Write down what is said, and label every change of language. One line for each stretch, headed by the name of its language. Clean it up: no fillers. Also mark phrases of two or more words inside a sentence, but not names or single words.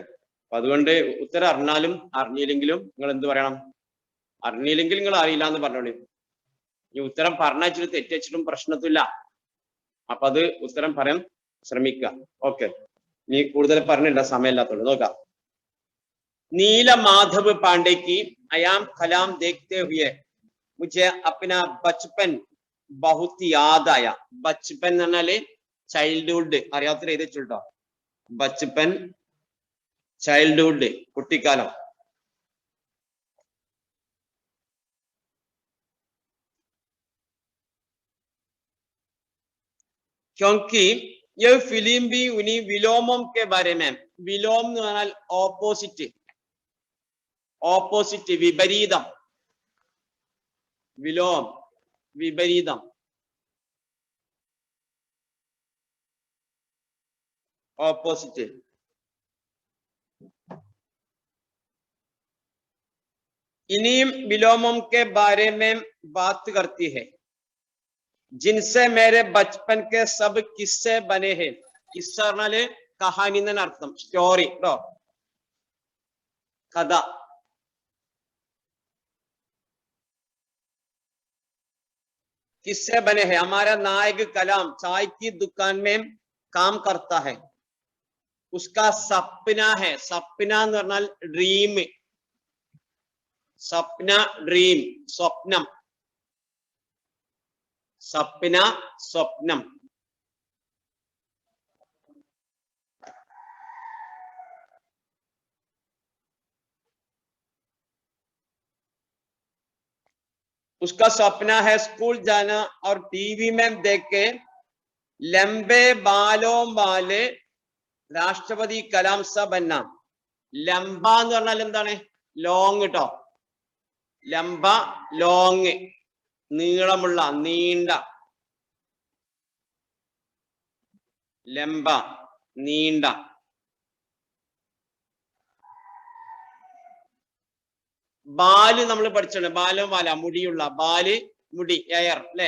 Malayalam: അപ്പൊ അതുകൊണ്ട് ഉത്തരം അറിഞ്ഞാലും അറിഞ്ഞില്ലെങ്കിലും നിങ്ങൾ എന്ത് പറയണം, അറിഞ്ഞില്ലെങ്കിൽ നിങ്ങൾ അറിയില്ല എന്ന് പറഞ്ഞോളൂ. ഈ ഉത്തരം പറഞ്ഞിട്ട് തെറ്റിച്ചിട്ടും പ്രശ്നത്തില്ല, അപ്പൊ അത് ഉത്തരം പറയാൻ ശ്രമിക്കുക. ഓക്കെ, ഇനി കൂടുതൽ പറഞ്ഞില്ല, സമയമില്ലാത്തോളൂ. നോക്കാം.
Hindi: नीला माधव पांडे की आयाम कलाम देखते हुए मुझे अपना बचपन बहुत याद आया.
Malayalam: बचपन എന്ന് പറഞ്ഞാല് ചൈൽഡ്ഹുഡ്, അറിയാത്ത എഴുതി വെച്ചിട്ടോ. ബച്പൻ, ചൈൽഡ്ഹുഡ്, കുട്ടിക്കാലം.
Hindi: क्योंकि ये फिल्म भी उन्हीं विलोमों के बारे में, विलोम
Malayalam: എന്ന് പറഞ്ഞാൽ ഓപ്പോസിറ്റ്, ഓപ്പോസിറ്റ് വിപരീതം, വിലോം വിപരീതം,
Hindi: ऑपोजिट. इन्हीं विलोमों के बारे में बात करती है जिनसे मेरे बचपन के सब किस्से बने हैं.
Malayalam: किस्सा പറഞ്ഞാല് കഹാനി എന്നാണ് അർത്ഥം, സ്റ്റോറി കേട്ടോ, കഥ.
Hindi: किस्से बने हैं. हमारा नायक कलाम चाय की दुकान में काम करता है. उसका सपना है, सपना
Malayalam: എന്ന് പറഞ്ഞാൽ ഡ്രീം, സപ്ന ഡ്രീം, സ്വപ്നം, സപ്ന സ്വപ്നം.
Hindi: उसका सपना है स्कूल जाना और टीवी में देख के लंबे बालों वाले राष्ट्रपति कलाम सा बनना.
Malayalam: ലംബ എന്ന് പറഞ്ഞാൽ എന്താണ്, ലോങ് കേട്ടോ. ലംബ ലോങ്, നീളമുള്ള, നീണ്ട. ലംബ നീണ്ട. ബാല് നമ്മൾ പഠിച്ചാണ്, ബാലം വാല മുടിയുള്ള, ബാല് മുടി, എയർ അല്ലെ.